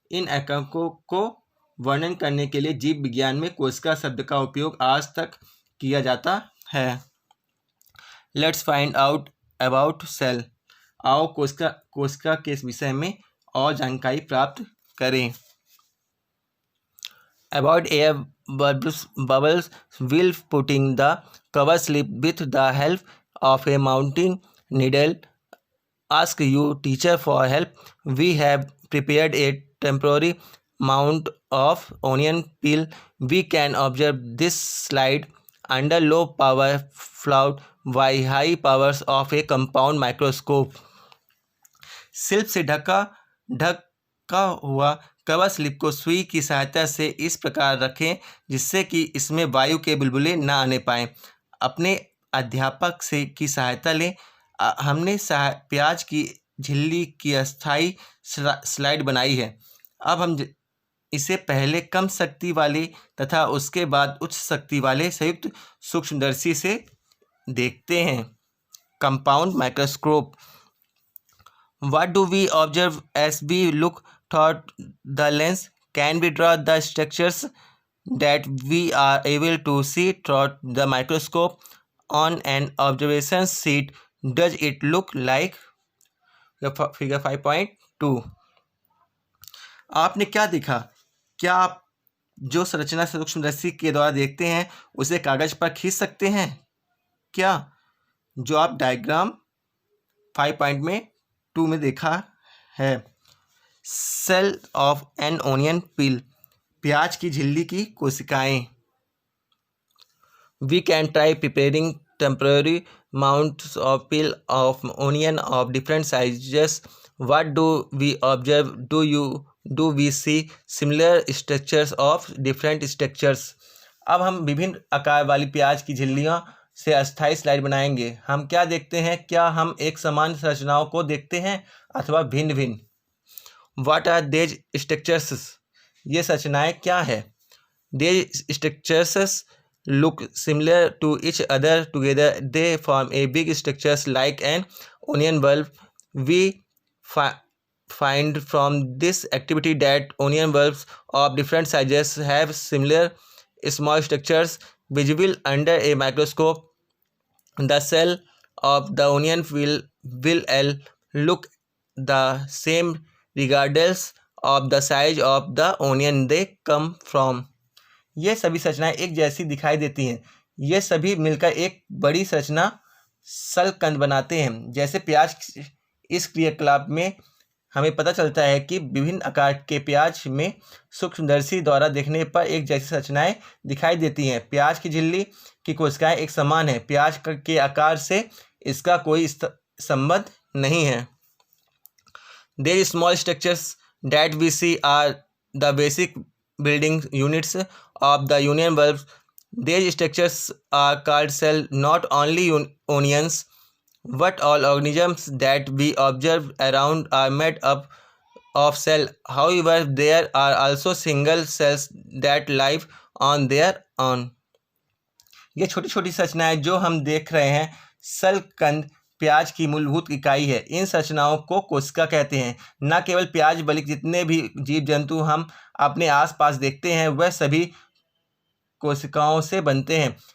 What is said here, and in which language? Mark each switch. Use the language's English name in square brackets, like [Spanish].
[Hindi] इन एकांकों को वर्णन करने के लिए जीव विज्ञान में कोशिका शब्द का उपयोग आज तक किया जाता है. [English] Let's find out about cell. [Hindi] आओ कोशिका के इस विषय में और जानकारी प्राप्त करें. [English] About air bubbles while putting the cover slip with the help of a mounting needle. Ask your teacher for help. We have prepared a temporary mount of onion peel. We can observe this slide under low power followed by high powers of a compound microscope. [Hindi] Silk से ढका हुआ cover slip को सुई की सहायता से इस प्रकार रखें जिससे कि इसमें वायु के बुलबुले न आने पाएँ. अपने अध्यापक की सहायता लें. हमने प्याज की झिल्ली की अस्थायी स्लाइड बनाई है. अब हम इसे पहले कम शक्ति वाले तथा उसके बाद उच्च शक्ति वाले संयुक्त सूक्ष्मदर्शी से देखते हैं. [English] Compound microscope. What do we observe as we look through the lens? Can we draw the structures that we are able to see through the microscope on an observation sheet? Does it look like figure 5.2? [Hindi] आपने क्या देखा? क्या आप जो संरचना सूक्ष्मदर्शी के द्वारा देखते हैं उसे कागज पर खींच सकते हैं क्या? जो आप डायग्राम 5.2 में देखा है. [English] Cell of an onion peel. [Hindi] प्याज की झिल्ली की कोशिकाएं. [English] We can try preparing temporary mounts of peel of onion of different sizes. What do we observe? Do we see similar structures of different structures? [Hindi] अब हम विभिन्न आकार वाली प्याज की झिल्लियों से अस्थायी स्लाइड बनाएंगे. हम क्या देखते हैं? क्या हम एक समान संरचनाओं को देखते हैं अथवा भिन्न भिन्न? [English] What are these structures? [Hindi] ये संरचनाएं क्या है? [English] These structures look similar to each other. Together they form a big structures like an onion bulb. We find from this activity that onion bulbs of different sizes have similar small structures visible under a microscope. The cell of the onion will look the same regardless of the size of the onion they come from. [Hindi] ये सभी संरचनाएं एक जैसी दिखाई देती हैं। ये सभी मिलकर एक बड़ी संरचना सलकंद बनाते हैं। जैसे प्याज, इस क्रियाकलाप में हमें पता चलता है कि विभिन्न आकार के प्याज में सूक्ष्मदर्शी द्वारा देखने पर एक जैसी संरचनाएं दिखाई देती हैं। प्याज की झिल्ली की कोशिकाएं एक समान है। प्याज के आकार से इसका कोई संबंध नहीं है। [English] There small structures that we see are the basic building units of the union bulb. These structures are called cell. Not only onions, but all organisms that we observe around are made up of cell. However, there are also single cells that live on their own. [Hindi] ये छोटी छोटी संरचनाएं जो हम देख रहे हैं, सलकंद प्याज की मूलभूत इकाई है। इन संरचनाओं को कोशिका कहते हैं। न केवल प्याज बल्कि जितने भी जीव जंतु हम अपने आसपास देखते हैं वह सभी कोशिकाओं से बनते हैं।